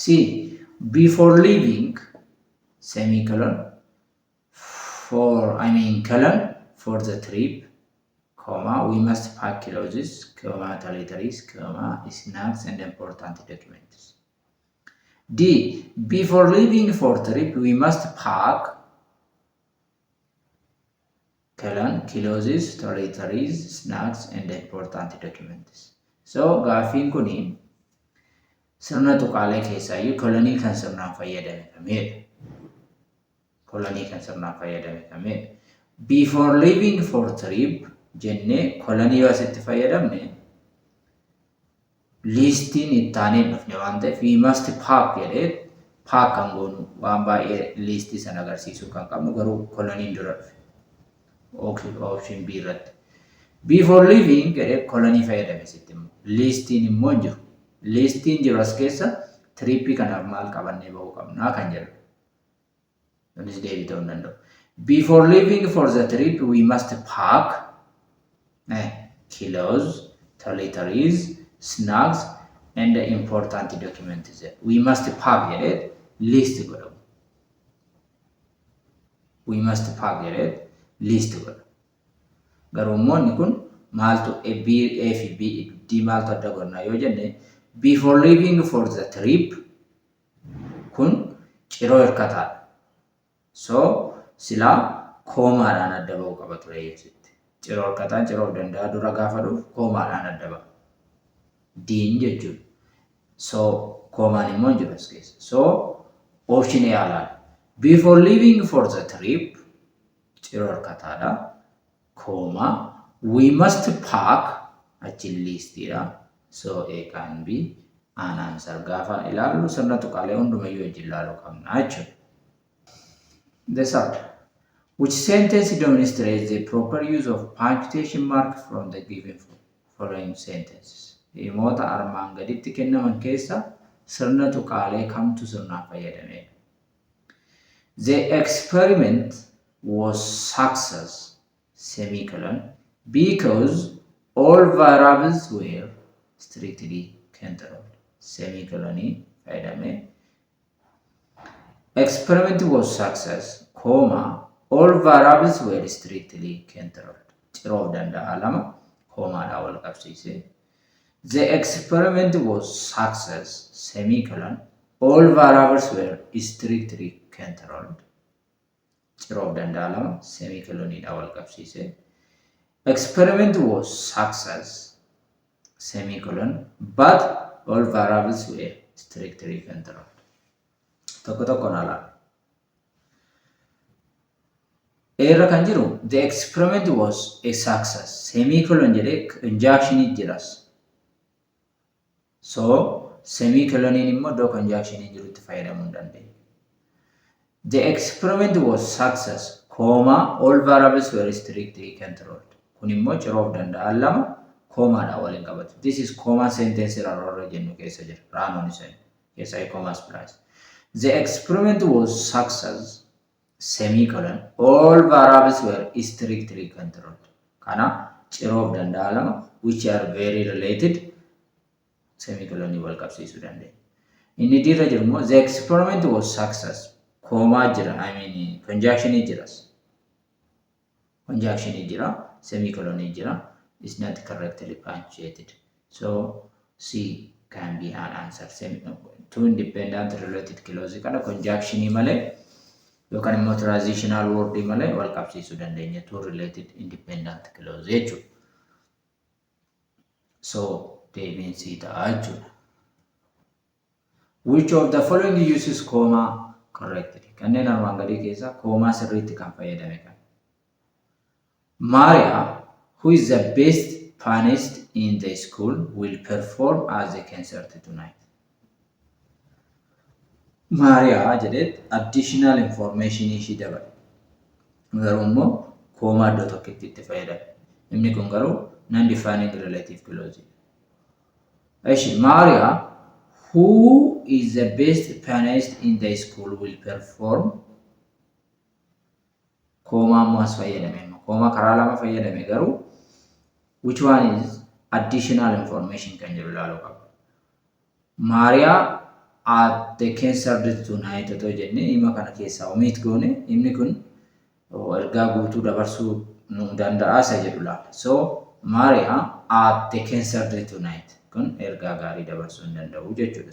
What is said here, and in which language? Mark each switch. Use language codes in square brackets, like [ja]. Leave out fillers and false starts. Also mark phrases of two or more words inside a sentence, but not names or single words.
[en] Before leaving, for the trip, we must pack clothes, toiletries, snacks, and important documents. D. Before leaving for trip, we must pack clothes, toiletries, snacks, and important documents. So, [om] gaaffiin kuni sirna tuqaalee keessaayyuu kolonii kan sirnaan fayyadame kamidha. [en] Before leaving for trip [om] jennee kolonii yoo asitti fayyadamne listiin ittaanee dhufne waan ta'eef [en] we must pack [om] jedhee pack kan goonu waan baay'ee listii sana agarsiisuu kan qabnu garuu koloniin dura dhufe. Option B irratti. [en] Before leaving [om] jedhee kolonii fayyadame sitti immoo listiin immoo hin jiru. Listiin jiru as keessa Trip kanaaf maal qabannee bahuu qabnaa kan jedhu. Kunis deebii ta'uu hin danda'u. [en] Before leaving for the trip, we must pack kilos, toiletries, snacks, and important documents. We must pack [om] jedhee list godhamu. [en] We must pack [om] jedhee list godhamu. Garuu immoo kun maaltu A fi B D maaltu adda godhna yoo jenne [en] before leaving for the trip [om] kun ciroo hirkataadha. So silaa koomaadhaan adda ba'uu qaba ture jechuudha. Ciroo hirkataan ciroo of danda'a dura gaafa dhufu koomaadhaan adda ba'a. Diin jechuudha. So koomaan immoo hin jiru as keessa. So option A alaadha. [en] Before leaving for the trip [om] ciroo hirkataadha. Comma, [en] we must pack [om] achi listiidha. [en] So A can be an answer. [om] Gaafa ilaallu sirna tuqaalee hundumayyuu wajjin ilaaluu qabna jechuudha. [en] The third, which sentence demonstrates the proper use of punctuation mark from the given following sentences? [om] Himoota armaan gaditti kennaman keessa sirna tuqaalee kamtu sirnaan fayyadamedha. [en] The experiment was success. Semicolon, because all variables were strictly controlled. [om] Semicolon fayyadame. [en] Experiment was success, comma, all variables were strictly controlled. [om] Ciroo of danda'a lama, commaadhaan wal qabsiise. [en] The experiment was success, semicolon, all variables were strictly controlled. [om] Ciroo of danda'a lama, semicoloniidhaan wal qabsiise. [en] Experiment was success, semicolon, but all variables were strictly controlled. [om] Tokko tokkoon alaa. Eerra kan jiru [en] the experiment was a success. [om] Semicolon jedhee conjunction jiras. So semicoloniin immoo iddoo conjunction jirutti fayyadamuu hin dandeenya. [en] The experiment was success, comma, all variables were strictly controlled. [om] Kun immoo ciroo of danda'a lama koomaadhaan waliin qabatu. [en] This is comma sentence [om] irra jennu keessa jira. Raanoon isaa keessa commas plus. [en] The experiment was success, semicolon, all variables were strictly controlled. [om] Kana ciroo of danda'a lama [en] which are very related [om] semicolon wal qabsiisuu dandeenya. Inni dirra jiru immoo [en] the experiment was success. [om] Comma jira, conjunction jiras. Conjunction jira, semicolon jira. [en] It's not correctly punctuated. So C can be an answer. Two independent related clauses [om] kana conjunction malee yookaan immoo [en] transitional word [om] malee wal qabsiisuu dandeenya. [en] Two related independent clauses [om] jechuudha. So deebiin C ta'a jechuudha. [en] Which of the following uses comma correctly? [om] Kanneen armaan gadii keessaa koomaa sirriitti kan fayyadame kan. [en] Maria, who is the best pianist in the school, will perform at the concert tonight. [om] Maria jedheet [en] additional information [om] ishii dabale. Garuu immoo koomaa iddoo tokkotti itti fayyadame. Inni kun garuu [en] non-defining relative clause. Eshi Maria, who is the best pianist in the school, will perform. [om] Koomaa ammoo as fayyadame. Koomaa karaa lama fayyadame garuu [en] which one is additional information [om] kan jedhu ilaaluu qaba. [en] Maria at the concert tonight [om] otoo jenne hima kana keessaa omit goone himni kun ergaa guutuu dabarsuu nu danda'a isa jedhu laala. So [en] Maria at the concert tonight [om] kun ergaa gaarii dabarsuu hin danda'u jechuudha.